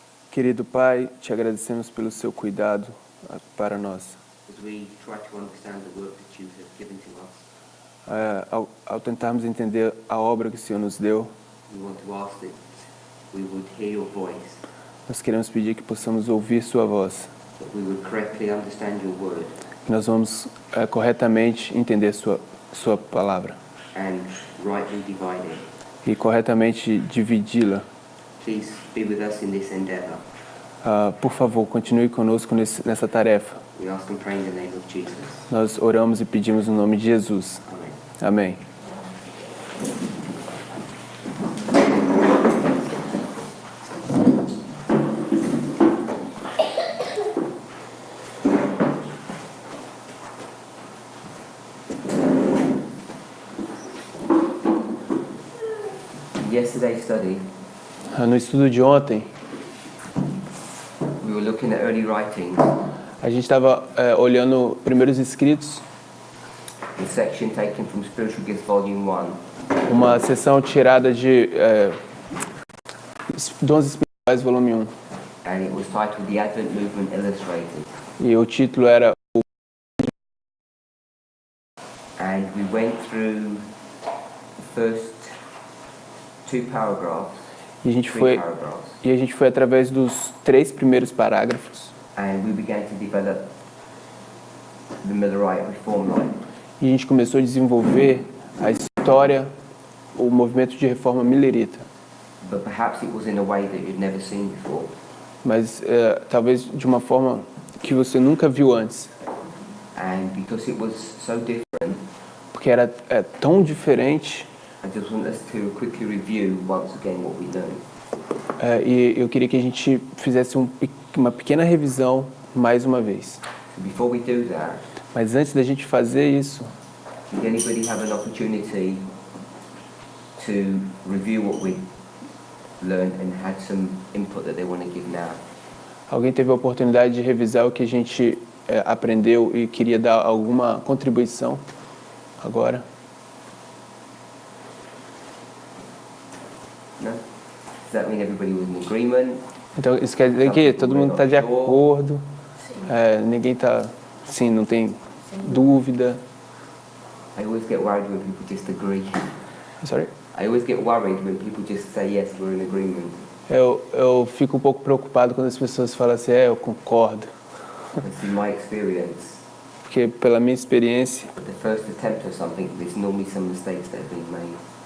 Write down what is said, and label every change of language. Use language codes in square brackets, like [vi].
[pt] Querido Pai, te agradecemos pelo seu cuidado para nós. [en] As we try to understand the work that you have given to us, [pt] Ao tentarmos entender a obra que o Senhor nos deu, [en] we want to ask that we would hear your voice, [pt] nós queremos pedir que possamos ouvir sua voz, [en] that we would correctly understand your word, [pt] que nós vamos corretamente entender sua palavra [en] and rightly divide it. [pt] e corretamente dividi-la. [en] Please be with us in this endeavor. [pt] Por favor, continue conosco nessa tarefa. [en] We ask and pray in the name of Jesus. [pt] Nós oramos e pedimos no nome de Jesus. [en] Amen. [pt] Amém. [en] Yesterday's study, [pt] No estudo de ontem, [en] we were looking at early writings, [pt] a gente estava olhando primeiros escritos, [en] the section taken from Spiritual Gifts Volume 1. [pt] uma sessão tirada de Dons Espirituais, volume 1. [en] And it was titled The Advent Movement Illustrated. [pt] E o título era [en] And we went through the first two paragraphs, [pt] e a gente [en] three [pt] foi [en] paragraphs, [pt] através dos 3 primeiros parágrafos [en] and we began to develop the Millerite reform line. [pt] e a gente começou a desenvolver a história, o movimento de reforma millerita. [en] But perhaps it was in a way that you'd never seen before. [pt] Mas talvez de uma forma que você nunca viu antes, [en] And because it was so different, [pt] porque era tão diferente. [en] I just want us to quickly review once again what we learned. [pt] E eu queria que a gente fizesse uma pequena revisão mais uma vez. [en] So before we do that, [pt] Mas antes da gente fazer isso, [en] did anybody have an opportunity to review what we learned and had some input that they want to give now? [pt] alguém teve a oportunidade de revisar o que a gente aprendeu e queria dar alguma contribuição agora? [en] No? Does that mean everybody was in agreement? [pt] Então isso quer dizer que todo mundo está de acordo, ninguém está, sim, não tem dúvida. [en] I always get worried when people just agree. Sorry? I always get worried when people just say yes, we're in agreement. [pt] Eu fico um pouco preocupado quando as pessoas falam assim, eu concordo. [en] That's in my experience. [pt] Porque pela minha experiência, [en] The first attempt at something, there's normally some mistakes that have been made.